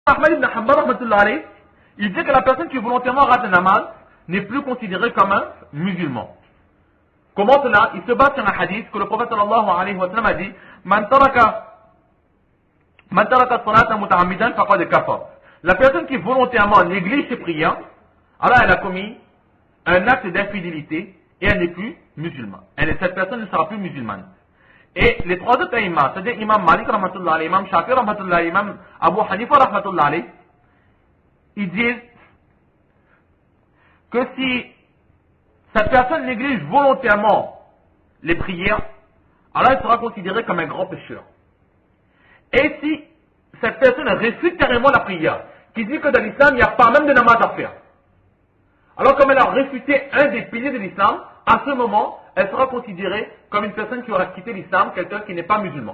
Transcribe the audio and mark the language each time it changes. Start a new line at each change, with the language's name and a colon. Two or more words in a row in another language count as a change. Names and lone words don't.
French: Ahmad ibn Hanbal,
Arabic: رحمة الله عليه,
French: il dit que la personne qui volontairement rate un namaz n'est plus considérée comme un musulman. Comment cela? Il se base sur un hadith que le prophète
Arabic: صلى الله عليه وسلم
French: a dit:
Arabic: من ترك الصلاة متعمدا فقد كفر.
French: La personne qui volontairement néglige ses prières, alors elle a commis un acte d'infidélité et elle n'est plus musulmane. Cette personne ne sera plus musulmane. Et les trois autres imams, c'est-à-dire Imam Malik
Arabic: رحمة الله عليه,
French: Imam Shafi
Arabic: رحمة الله عليه,
French: Imam Abu Hanifa
Arabic: رحمة الله عليه,
French: ils disent que si cette personne néglige volontairement les prières, alors elle sera considérée comme un grand pécheur. Et si cette personne réfute carrément la prière, qui dit que dans l'islam, il n'y a pas même de namaz à faire, alors comme elle a réfuté un des piliers de l'islam, à ce moment, elle sera considérée comme une personne qui aura quitté l'islam, quelqu'un qui n'est pas musulman.